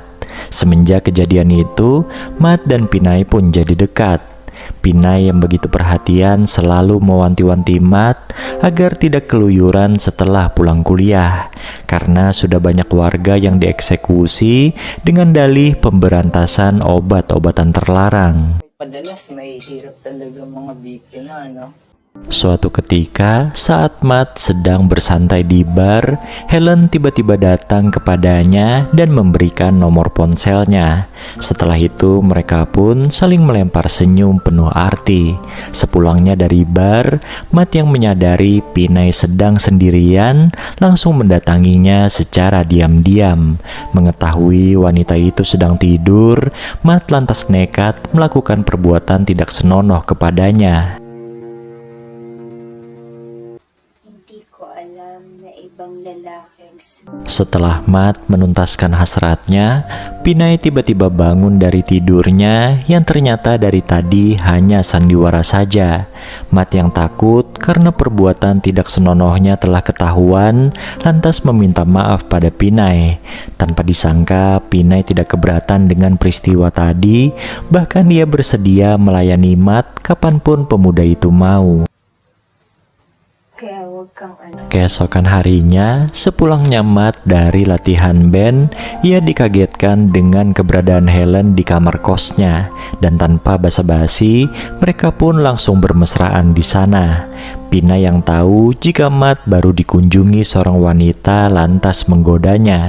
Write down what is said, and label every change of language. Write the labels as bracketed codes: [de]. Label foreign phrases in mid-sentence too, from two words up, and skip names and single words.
[id] Semenjak kejadian itu, Matt dan Pinay pun jadi dekat. Pinay yang begitu perhatian selalu mewanti-wanti Matt agar tidak keluyuran setelah pulang kuliah. Karena sudah banyak warga yang dieksekusi dengan dalih pemberantasan obat-obatan terlarang. [tl] Madalas may hirap talaga mga biktima, no? [id] Suatu ketika, saat Matt sedang bersantai di bar, Helen tiba-tiba datang kepadanya dan memberikan nomor ponselnya. Setelah itu, mereka pun saling melempar senyum penuh arti. Sepulangnya dari bar, Matt yang menyadari Pinay sedang sendirian, langsung mendatanginya secara diam-diam. Mengetahui wanita itu sedang tidur, Matt lantas nekat melakukan perbuatan tidak senonoh kepadanya. [tl] Hindi ko alam na ibang lalaking... [id] Setelah Matt menuntaskan hasratnya, Pinay tiba-tiba bangun dari tidurnya yang ternyata dari tadi hanya sandiwara saja. Matt yang takut karena perbuatan tidak senonohnya telah ketahuan, lantas meminta maaf pada Pinay. Tanpa disangka, Pinay tidak keberatan dengan peristiwa tadi, bahkan ia bersedia melayani Matt kapanpun pemuda itu mau. [tl] Kaya huwag kang [id] Keesokan harinya, sepulangnya Matt dari latihan band, ia dikagetkan dengan keberadaan Helen di kamar kosnya, dan tanpa basa-basi, mereka pun langsung bermesraan di sana. Pinay yang tahu jika Matt baru dikunjungi seorang wanita lantas menggodanya.